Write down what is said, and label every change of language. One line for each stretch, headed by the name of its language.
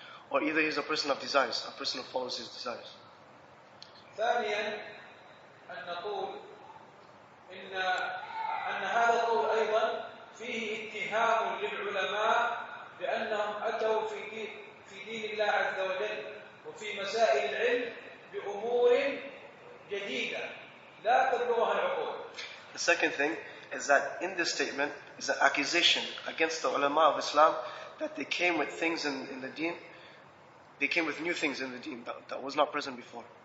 English: Or either he is a person of desires, a person who follows his desires.
Arabic: ثانيا أن نقول إن هذا القول أيضا فيه اتهام للعلماء بأنهم أتوا في دين الله عز وجل وفي مسائل العلم بأمور جديدة لا تبلغها العقول.
English: The second thing is that in this statement is an accusation against the ulama of Islam that they came with things in the deen, they came with new things in the deen that was not present before.